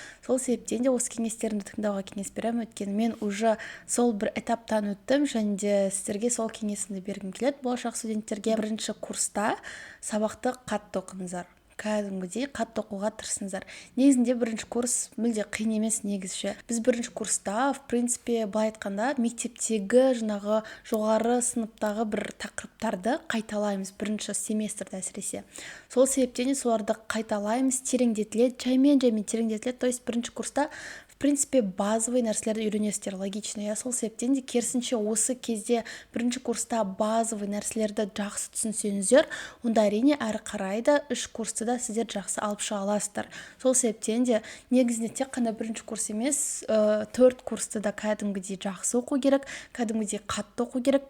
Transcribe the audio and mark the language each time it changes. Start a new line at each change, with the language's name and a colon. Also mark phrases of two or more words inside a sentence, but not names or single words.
Kazakh: Сол себептен де осы кеңестерімді тыңдауға кеңес беремін, өйткені мен уже сол бір этаптан өттім, және де сіздерге сол кеңесімді бергім келеді. Болашақ студенттерге бірінші курста сабақты қатты оқыңыздар, кәдімгідей қатты оқуға тырысыңыздар. Негізінде бірінші курс мүлде қиын емес негізі. Біз бірінші курста,
Russian: в принципе,
Kazakh: былай айтқанда, мектептегі жаңағы жоғары сыныптағы бір тақырыптарды қайталаймыз бірінші семестрде әсіресе. Сол себептен де соларды қайталаймыз, тереңдетіледі, жаймен тереңдетіледі.
Russian: То есть
Kazakh: бірінші курста
Russian: в принципе базовый
Kazakh: нәрселерді үйренесіздер, логично. Сол себептен де керісінше осы кезде бірінші курста базовый нәрселерді жақсы түсінсеңіздер, онда әрине әрі қарай да үш курсты да сіздер жақсы алып шыға аласыздар. Сол себептен де негізінде тек қана бірінші курс емес, төрт курсты да кәдімгідей жақсы оқу керек, кәдімгідей қатты оқу керек.